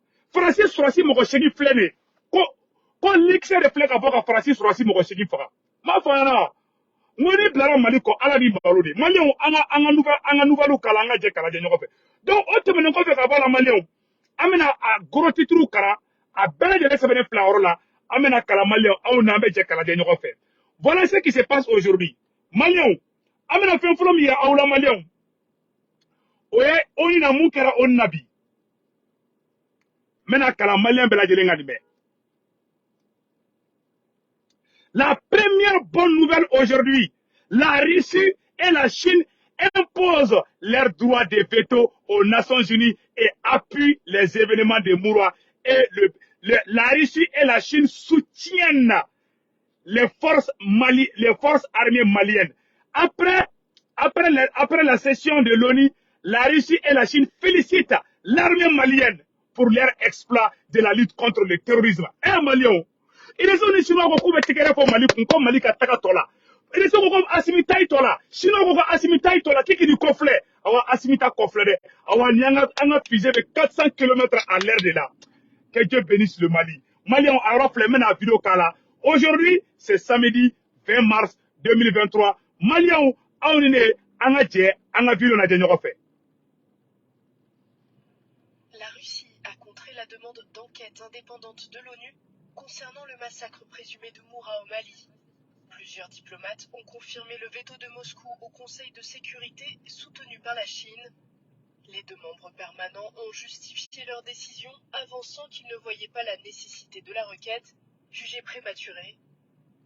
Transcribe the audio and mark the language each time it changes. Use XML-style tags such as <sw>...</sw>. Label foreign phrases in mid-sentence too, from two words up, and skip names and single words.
<bm>Faransi sɔrɔsi mɔgɔ 8 filɛ nin ye, ko likisɛ de filɛ ka bɔ ka Faransi sɔrɔsi mɔgɔ 8 faga. M'a fɔ an ɲɛna. Ngoni bilara Mali ko Ala b'i malo de. Maliens an ka nouvelle kalan, an ka jɛ kalajɛ ɲɔgɔn fɛ. Donc o tɛmɛnen kɔfɛ ka bɔ la Maliens, an bɛna a</bm> <fr>gros titre</fr> <bm>kalan, a bɛɛ lajɛlen sɛbɛnnen fila yɔrɔ la, an bɛna kalan Maliens, aw n'an bɛ jɛ kalajɛ ɲɔgɔn fɛ.</bm> <fr>Voilà ce qui se passe aujourd'hui.</fr> <bm>Maliens, an bɛna fɛn fɔlɔ min yira aw la Maliens, o ye ONU na mun kɛra ONU na bi. N bɛna kalan Maliens bɛɛ lajɛlen ka nin mɛn.</bm> <fr>La première bonne nouvelle aujourd'hui, la Russie et la Chine imposent leurs droits de veto aux Nations Unies et appuient les événements de Moura. Et la Russie et la Chine soutiennent les forces armées maliennes. Après la session de l'ONU, la Russie et la Chine félicitent l'armée malienne pour leur exploit de la lutte contre le terrorisme.</fr> <bm>Maliens, Irisiw ni Chinois ko k'u bɛ tigɛrɛ fɔ Mali kun, ko Mali ka taga tɔ la. Irisiw ko Assimi ta tɔ la. Chinois ko Assimi ta tɔ la. K'i ni kɔfilɛ. Awa Assimi ta kɔfilɛ dɛ. Awa ni an ka fusée bɛ 400</bm> <fr>km à l'heure de là. Que Dieu bénisse le Mali.</fr> <bm>Maliens a yɔrɔ filɛ, n bɛna vidéo k'a la.</bm> <fr>Aujourd'hui, c'est samedi 20 mars 2023.</fr> <bm>Maliens aw ni ne an ka jɛ an ka vidéo lajɛ ɲɔgɔn fɛ.</bm> <fr>La Russie a contré la demande d'enquête indépendante de l'ONU concernant le massacre présumé de Moura au Mali. Plusieurs diplomates ont confirmé le veto de Moscou au Conseil de sécurité soutenu par la Chine. Les 2 membres permanents ont justifié leur décision, avançant qu'ils ne voyaient pas la nécessité de la requête, jugée prématurée.</fr>